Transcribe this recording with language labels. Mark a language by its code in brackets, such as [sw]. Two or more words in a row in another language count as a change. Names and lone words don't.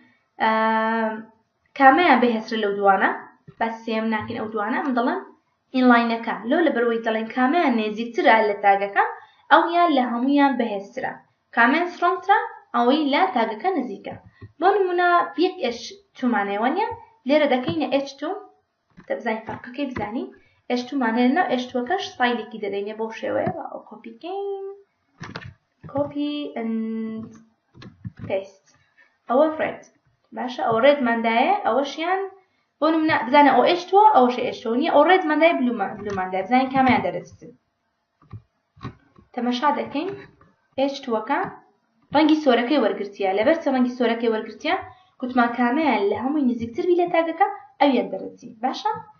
[ckb] کامیان بەهێزترە لەو دوانە بەس سێم ناکەین ئەو دوانە من دەڵێم ئینلاینەکە لەو لەبەرەوەی دەڵێن کامیان نێزیکترە لە تاگەکە ئەویان لە هەمویان بەهێزترە کامیان سترۆنگترە ئەوەی لە تاگەکە نزیکە بۆ نمونە یەک H2 مانەوە نیە لێرە دەکەینە H2 دەبزانین فەرقەکەی بزانین H2 مانەیە لەناو H2کەش ستایلێکی دەدەینێ بۆ شێوەیە ئەو کۆپیکەین [en] copy and paste [ckb] ئەوە ڕێد باشە ئەو ڕێدماندایە ئەوەشیان بۆ نمونە بزانە ئەو H2 ئەوەشە H2 نیە ئەو ڕێدماندایە بلوماندایە بزانین کامیان دەرەچن تەماشا دەکەین H2کە ڕەنگی سۆرەکەی وەرگرتیە لەبەر چ ڕەنگی سۆرەکەی وەرگرتیە گوتمان کامیان لە هەمووی نزیکتر بی لە تاگەکە ئەویان دەرەچی باشە